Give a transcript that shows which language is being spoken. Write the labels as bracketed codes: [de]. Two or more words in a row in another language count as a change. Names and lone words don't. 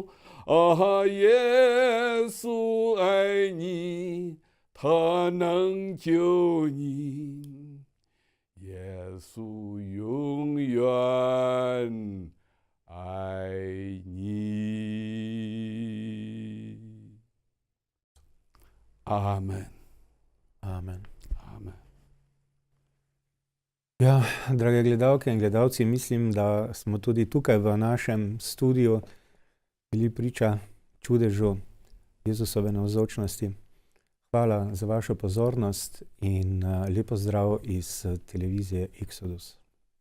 [zh] 啊，耶稣爱你，他能救你，耶稣永远爱你。阿门， [sl] Amen. [zh] 阿门。 [sl] Ja, drage gledalke in gledalci, mislim, da smo tudi tukaj v našem studiu bili priča čudežu Jezusove navzočnosti. Hvala za vašo pozornost in lep pozdrav iz televizije Exodus.